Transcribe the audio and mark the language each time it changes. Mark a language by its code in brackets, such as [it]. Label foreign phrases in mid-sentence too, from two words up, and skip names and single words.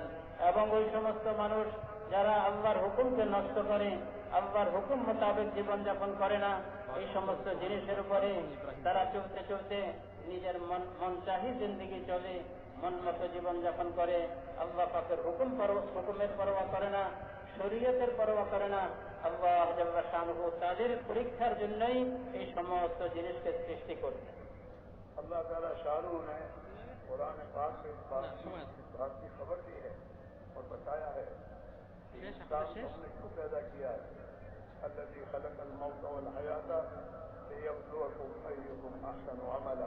[bn] এবং ওই সমস্ত মানুষ যারা আল্লাহর হুকুমকে নষ্ট করে, আল্লাহর হুকুম মোতাবেক জীবন যাপন করে না, এই সমস্ত জিনিসের উপরে তারা চলতে চলতে নিজের মনচাহি জিন্দেগি চলে, মন মতো জীবন যাপন করে, আল্লাহ পাকের হুকুমের পরোয়া করে না, শরীয়তের পরোয়া করে না, আল্লাহ জাল্লা শানুহু তাদের পরীক্ষার জন্যই এই সমস্ত জিনিসকে সৃষ্টি করছেন। [ur] اللہ تعالیٰ شاہ نے قرآن پاک میں اس بات کی خبر دی ہے اور بتایا ہے کہ انسان کو ہم نے کیوں پیدا کیا ہے. [ar] الذی خلق الموت والحیات لیبلوکم ایکم احسن عملا.